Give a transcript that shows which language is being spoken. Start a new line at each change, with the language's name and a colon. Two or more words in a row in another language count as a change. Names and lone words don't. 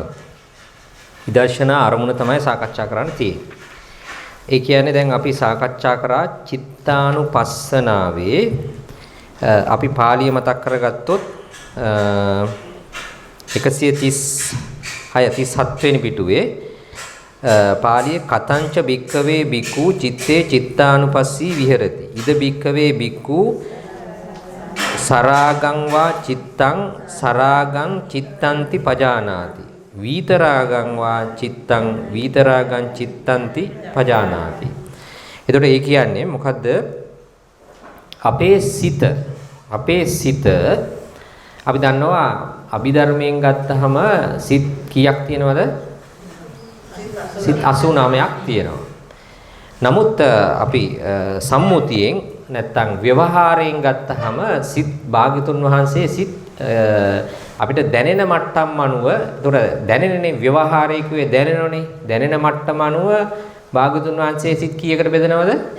Sinhala: විදර්ශනා අරමුණ තමයි සාකච්ඡා කරන්න තියෙන්නේ. ඒ කියන්නේ දැන් අපි සාකච්ඡා කරා චිත්තානුපස්සනාවේ අපි පාළිය මතක් කරගත්තොත් 137 වෙනි පිටුවේ පාළියේ
Pali: කතංච භික්ඛවේ භික්ඛු චිත්තේ චිත්තානුපස්සී විහෙරති. ඉද භික්ඛවේ භික්ඛු සරාගං වා චිත්තං සරාගං චිත්තන්ති පජානාති. විතරාගං වා චිත්තං විතරාගං චිත්තන්ති පජානාති.
Sinhala: එතකොට ඒ කියන්නේ මොකද්ද? අපේ සිත අපි දන්නවා අභිධර්මයෙන් ගත්තහම සිත් කීයක් තියෙනවද? සිත් 89ක් තියෙනවා. නමුත් අපි සම්මුතියෙන් නැත්තම් ව්‍යවහාරයෙන් ගත්තහම සිත් භාග්‍යතුන් වහන්සේ සිත් අපිට දැනෙන මට්ටම් අනුව ඒතොර දැනෙනනේ ව්‍යවහාරයේ කිව්වේ දැනෙනෝනේ දැනෙන මට්ටම අනුව භාග්‍යතුන් වහන්සේ සිත් කීයකට බෙදනවද?